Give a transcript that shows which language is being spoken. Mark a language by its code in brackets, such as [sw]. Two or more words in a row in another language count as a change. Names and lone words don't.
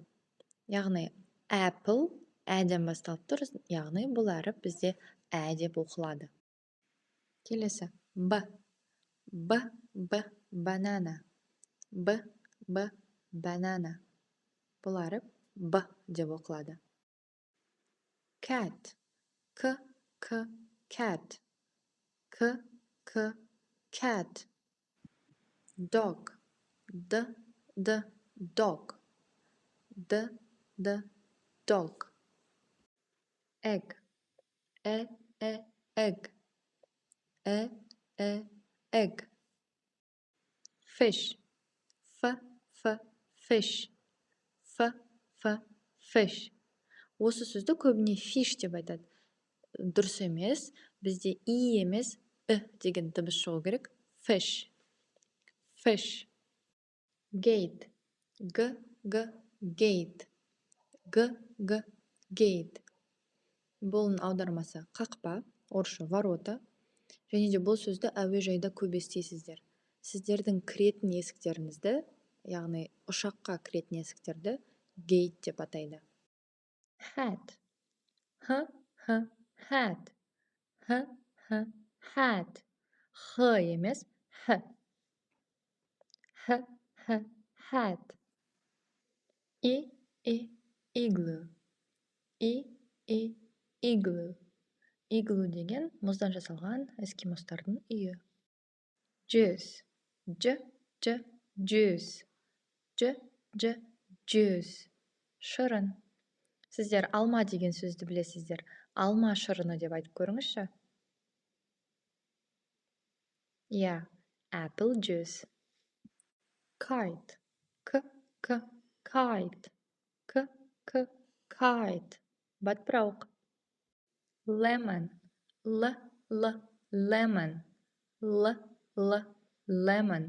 [kk] Яғни, apple әден басталып тұр, яғни бұл әріп бізде Ә деп оқылады. Келесі, Б, banana. Б, banana. Бұл әріп Б деп оқылады. [en] Cat, К, cat. К, cat. Dog, D, dog. D, dog. Egg, egg. Egg. Fish, F, fish. F, fish. [kk] Осы сөзді көбіне fish деп айтады. Дұрыс емес, бізде и емес ү деген дыбыс шығу керек. [en] Fish. Gate, G, gate. G, gate. [kk] Бұның аудармасы қақпа, орысша ворота. Және де бұл сөзді әуежайда көп естисіздер. Сіздердің кіретін есіктеріңізді, яғни ұшаққа кіретін есіктерді gate деп атайды. [en] Hat, hat. H. Hat. H емес, H. H. H. Hat. I. Igloo. I. Igloo. [kk] Igloo деген мұздан жасалған эскимостардың үйі. [en] Juice. Juice. Juice. Шырын. [kk] Сіздер алма деген сөзді білесіздер. Алма шырыны деп айтып көріңізші. [en] Yeah, apple juice. Kite. Kite. Kite. Батпырауық. Lemon. Lemon. Lemon.